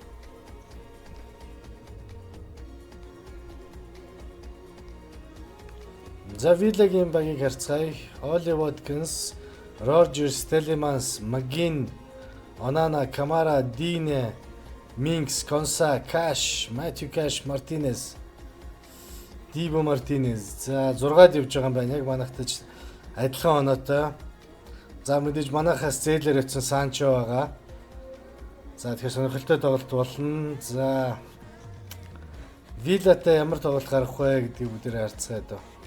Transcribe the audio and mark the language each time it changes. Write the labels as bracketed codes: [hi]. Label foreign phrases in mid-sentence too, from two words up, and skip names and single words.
[mn] За Villa-гийн багийг харцгаая. Oli Watkins, Rodgers, Telemans, McGinn, Onana, Kamara, Digne, Minks, Konsa, Cash, Matthew Cash, Martinez, Dibu Martinez. За 6-д явж байгаа юм байна. Яг манайхтай адилхан оноотой. За мэдээж манайхаас зээлэр өтсөн Санчо байгаа. За тэгэхээр сонирхолтой тоглолт болно. За Villa-тай ямар тоглолт гарах вэ гэдгийг бүгдээр харцгаая дөө.